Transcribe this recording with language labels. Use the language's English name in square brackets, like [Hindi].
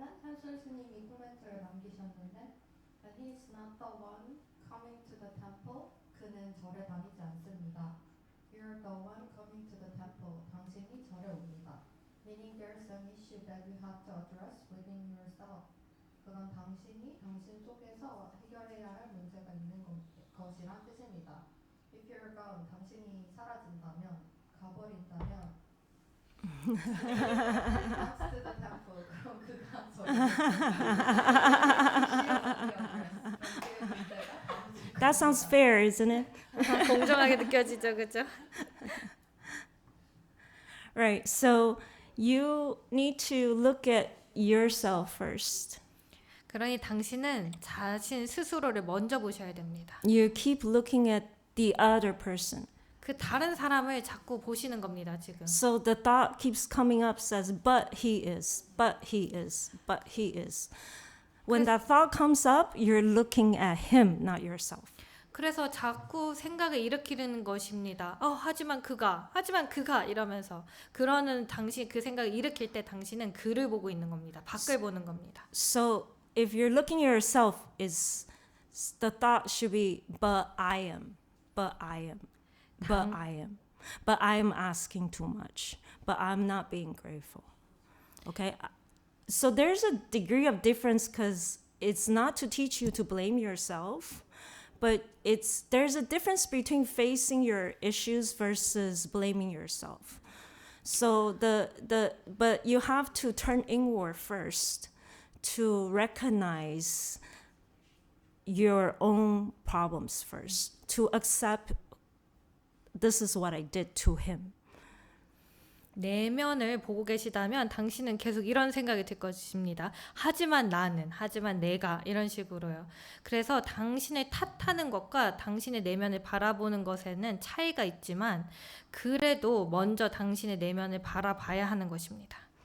[Korean] 현신스님이 코멘트를 남기셨는데 [English] that he is not the one coming to the temple. [Korean] 그는 절에 다니지 않습니다. [English] You're the one coming to the temple. [Korean] 당신이 절에 옵니다. [English] Meaning there's an issue that you have to address within yourself. [Korean] 그건 당신이 당신 속에서 해결해야 할 문제가 있는 것이란 뜻입니다. [English] If you're gone, [Korean] 당신이 사라진다면, 가버린다면 [English] comes to the temple. [Korean] 그럼 그가 [English] That sounds fair, isn't it? [Korean] 공정하게 느껴지죠, 그죠? [English] Right. So you need to look at yourself first. [Korean] 그러니 당신은 자신 스스로를 먼저 보셔야 됩니다. [English] You keep looking at the other person. [Korean] 그 다른 사람을 자꾸 보시는 겁니다, 지금. [English] So the thought keeps coming up, says, but he is, but he is, but he is. When that thought comes up, you're looking at him, not yourself. [Korean] 그래서 자꾸 생각을 일으키는 것입니다. 하지만 그가 이러면서 그러는 당신 그 생각을 일으킬 때 당신은 그를 보고 있는 겁니다. 밖을 보는 겁니다. [English] So if you're looking at yourself, is the thought should be, but I am, but I am, but I am, but I am asking too much, but I'm not being grateful. Okay? So there's a degree of difference because it's not to teach you to blame yourself, but there's a difference between facing your issues versus blaming yourself. So but you have to turn inward first to recognize your own problems first, to accept this is what I did to him. [Korean] 내면을 보고 계시다면 당신은 계속 이런 생각이 들 것입니다. 하지만 나는, 하지만 내가 이런 식으로요. 그래서 당신을 탓하는 것과 당신의 내면을 바라보는 것에는 차이가 있지만 그래도 먼저 당신의 내면을 바라봐야 하는 것입니다.